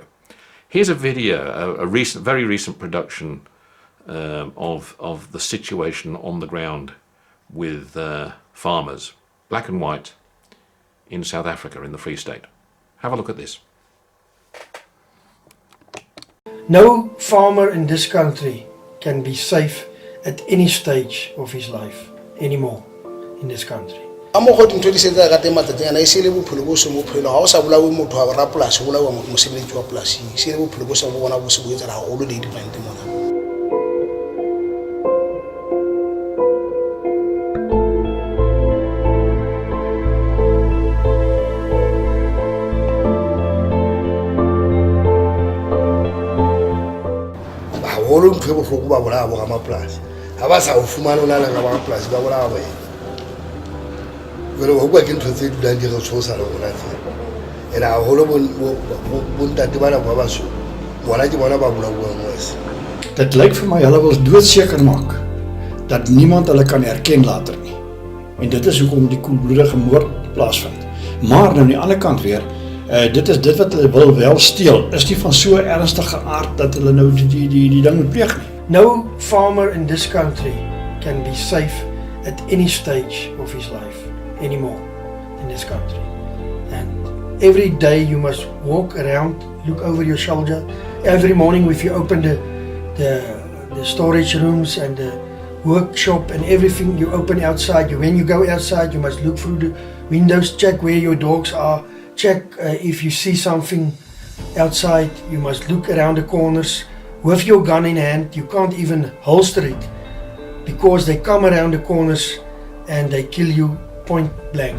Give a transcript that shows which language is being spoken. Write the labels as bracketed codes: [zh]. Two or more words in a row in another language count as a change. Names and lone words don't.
[en] Here's a video, a very recent production of the situation on the ground with farmers, black and white, in South Africa, in the Free State. Have a look at this. No farmer in this country can be safe at any stage of his life anymore in this country. [st] Amo go ntho di setsa ka tema teng ana isile bophelo bo se mo phelo ha o sa bolawe motho wa rapolasi o bolawa mosebetsi wa polasi isile bophelo bo se bo bona bo se bo etsa haholo le dipente mona. Haholo ntho e bohloko ba bolawa bo ramapolasi ha ba sa o fumana ona la ba rapolasi ba bolawa ba go kwa ke ntho tse dulang di re tshosa le rona tse ena haholo bontate bana ba baso bona ke bona ba bolawa mos. [af] Dit lyk vir my hulle wil doodseker maak dat niemand hulle kan herken later nie. En dit is hoekom die koelbloedige moord plaasvind. Maar nou aan die ander kant weer, dit is dit wat hulle wil wel steel. Is die van so ernstige aard dat hulle nou die ding moet pleeg nie. [en] No farmer in this country can be safe at any stage of his life anymore in this country. And every day you must walk around, look over your shoulder. Every morning if you open the storage rooms and the workshop and everything, you open outside. When you go outside, you must look through the windows, check where your dogs are, check if you see something outside. You must look around the corners with your gun in hand. You can't even holster it because they come around the corners and they kill you point blank.